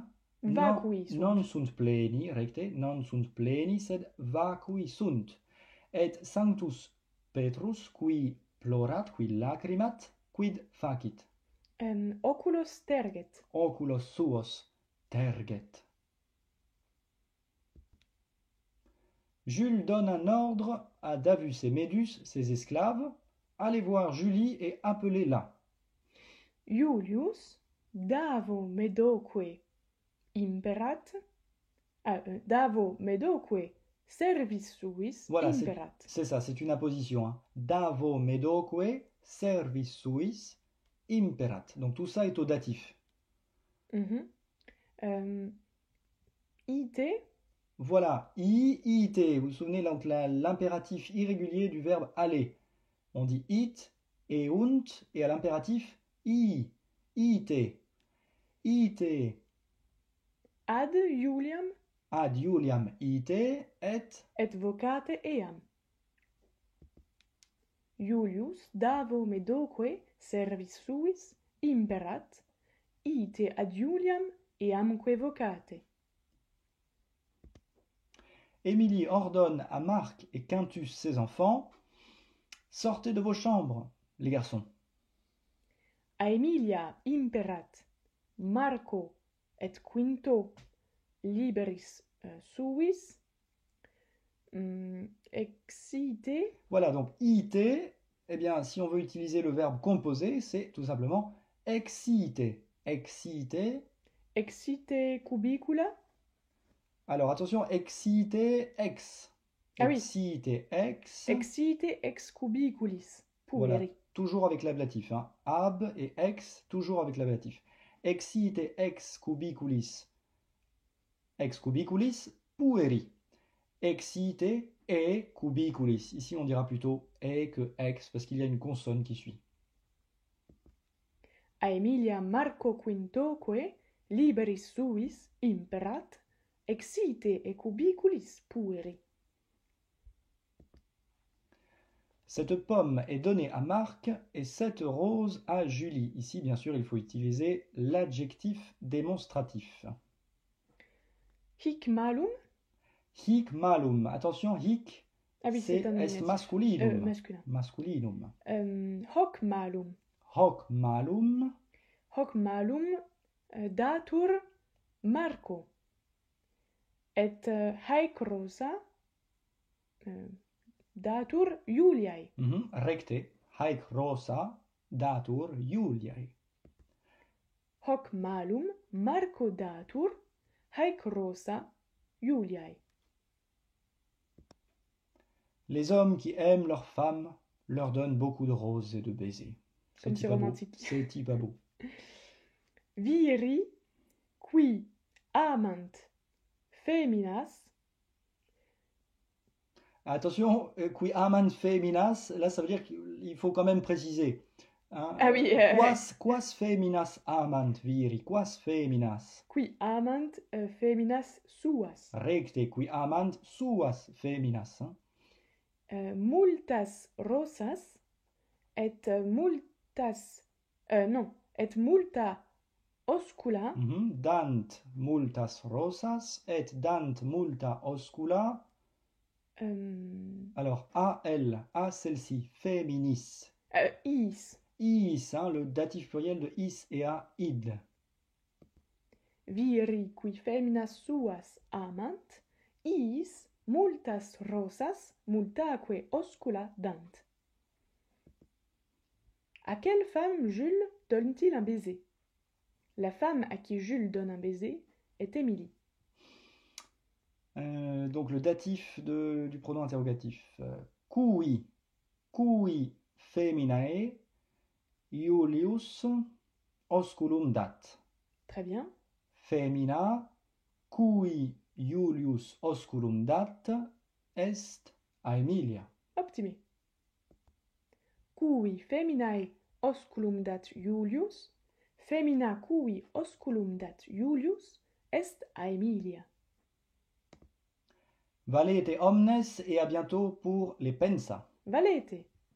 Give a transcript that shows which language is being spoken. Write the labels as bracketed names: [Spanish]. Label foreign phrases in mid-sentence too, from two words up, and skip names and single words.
[Latin] Vacui sunt. non sunt pleni, recte, non sunt pleni, sed vacui sunt. Et Sanctus Petrus, qui plorat, qui lacrimat, quid facit? Oculos terget. Oculos suos terget. [French] Jules donne un ordre à Davus et Médus, ses esclaves. Allez voir Julie et appelez-la. [Latin] Iulius Davo Medoque imperat. Davo Medoque servis suis [French] Voilà, [Latin] imperat. [French] c'est ça, c'est une apposition. Hein. [Latin] Davo Medoque servis suis imperat. [French] Donc tout ça est au datif. [Latin] it, [French] Voilà, it. Vous vous souvenez donc l'impératif irrégulier du verbe aller. On dit it et und et à l'impératif it. [Latin] It. ad Juliam Ad Juliam ite et vocate eam. Julius Davo medoque servis suis imperat, ite ad Juliam eamque vocate. [French] Émilie ordonne à Marc et Quintus ses enfants, sortez de vos chambres, les garçons. [Latin] A Emilia imperat Marco et Quinto liberis suis excite. [French] Voilà, donc it, eh bien, si on veut utiliser le verbe composé, c'est tout simplement excite. [Latin] Excite. Excite cubicula. [French] Alors attention, [Latin] excite ex. [French] Ah oui. [Latin] Excite ex. Excite ex cubiculis. [French] Voilà, [Latin] Pueri. [French] toujours avec l'ablatif. Hein. [Latin] Ab et ex, [French] toujours avec l'ablatif. [Latin] Excite ex cubiculis. Ex cubiculis pueri. Excite e cubiculis. [French] Ici, on dira plutôt e que ex parce qu'il y a une consonne qui suit. [Latin] A Emilia Marco Quintoque liberis suis imperat, excite e cubiculis pueri. [French] Cette pomme est donnée à Marc et cette rose à Julie. Ici, bien sûr, il faut utiliser l'adjectif démonstratif. [Latin] Hic malum. Hic malum. Attention, hic, [French] Ah oui, c'est un [Latin] est masculinum. [French] masculin. [Latin] Masculinum. Hoc malum. Hoc malum. Hoc malum datur Marco. Et haec rosa datur Juliae. Recte. Haec rosa datur Juliae. Hoc malum Marco datur haec rosa Juliae. [French] Les hommes qui aiment leurs femmes leur donnent beaucoup de roses et de baisers. Comme c'est romantique. C'est pas beau. [Latin] Viri qui amant feminas. Attention, qui amant feminas, [French] là ça veut dire qu'il faut quand même préciser. Hein, Ah oui. [Latin] Quas feminas amant viri, quas feminas. Qui amant feminas suas. Recte, qui amant suas feminas. [French] Hein. [Latin] Multas rosas et multas non, et multa oscula. Dant multas rosas et dant multa oscula. [French] Alors, a elle, a celle-ci, féminis. [Latin] Is. Is, [French] hein, le datif pluriel de is et a id. [Latin] Viri qui feminas suas amant, is multas rosas multaque oscula dant. [French] À quelle femme Jules donne-t-il un baiser? La femme à qui Jules donne un baiser est Émilie. Donc le datif du pronom interrogatif. [Latin] Cui feminae Iulius osculum dat. [French] Très bien. [Latin] Femina cui Iulius osculum dat est Aemilia. Optime. Cui feminae osculum dat Iulius, femina cui osculum dat Iulius est Aemilia. Valete omnes [French] et à bientôt pour les pensa. [Latin] Valete.